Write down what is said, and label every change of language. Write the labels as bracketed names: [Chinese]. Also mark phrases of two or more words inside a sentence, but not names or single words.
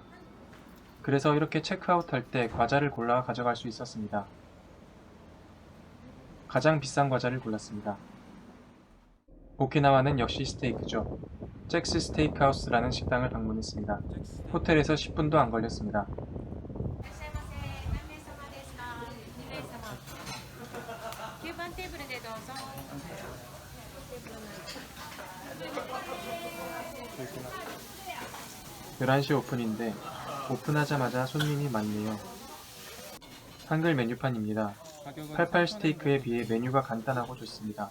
[Korean] 그래서 이렇게 체크아웃할 때 과자를 골라 가져갈 수 있었습니다. 가장 비싼 과자를 골랐습니다. 오키나와는 역시 스테이크죠. 잭스 스테이크하우스라는 식당을 방문했습니다. 호텔에서 10분도 안 걸렸습니다. [Japanese] いらっしゃいませ。何名様ですか。2名様。9番テーブルでどうぞ。 [Korean] 11시 오픈인데 오픈하자마자 손님이 많네요. 한글 메뉴판입니다. 88 스테이크에 비해 메뉴가 간단하고 좋습니다.